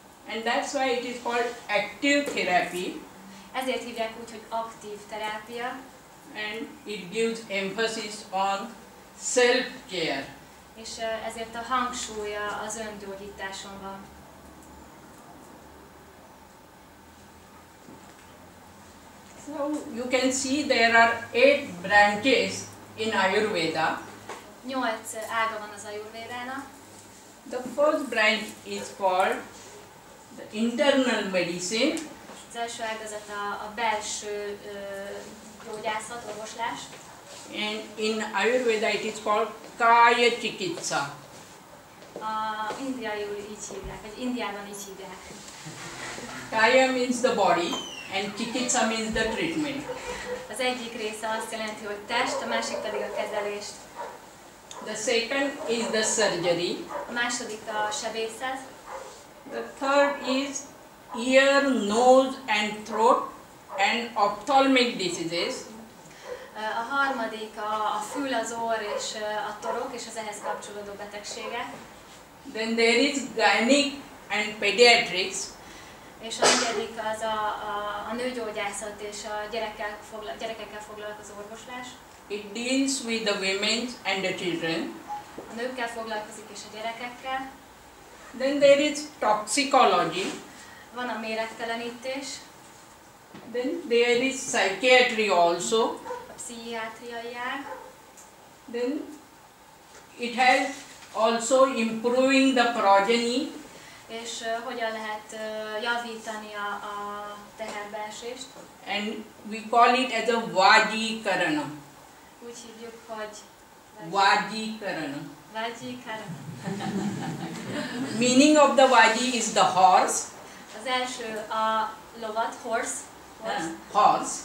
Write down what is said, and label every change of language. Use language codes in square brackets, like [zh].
[en] And that's why it is called active therapy. [hu] Ezért hívják úgy, hogy aktív terápia, [en] And it gives emphasis on self-care. [hu] és ezért a hangsúlya az öngyógyításon van. [en] So you can see there are 8 branches in Ayurveda. [hu] 8 ága van az Ajurvédának. [en] The first branch is called the internal medicine. [hu] Az első ágazat a belső gyógyászat, orvoslás. [en] And in Ayurveda it is called Kaya Chikitsa. [hu] Indiaiul így hívják, vagy Indiában így hívják. [en] Kaya means the body and Chikitsa means the treatment. [hu] Az egyik része azt jelenti, hogy test, a másik pedig a kezelést. [en] The second is the surgery. [hu] A második a sebészet. [en] The third is ear, nose and throat and ophthalmic diseases. [hu] A harmadik a fül, az orr és a torok és az ehhez kapcsolódó betegségek. [en] Then there is gynec and pediatrics. [hu] És a negyedik az a nőgyógyászat és a gyerekekkel foglalkozó orvoslás. [en] It deals with the women and the children. [hu] A nőkkel foglalkozik és a gyerekekkel. [en] Then there is toxicology. [hu] Van a méregtelenítés. [en] Then there is psychiatry also. [hu] A pszichiátriai ág. [en] Then it has also improving the progeny. [hu] És hogyan lehet javítani a teherbeesést. [en] And we call it as a Vajikarana. [hu] Úgy hívjuk, hogy Vajikarana. Vajikarana. [en] Meaning of the Vaji is the horse. [hu] Az első a lovat, horse. [en] Horse.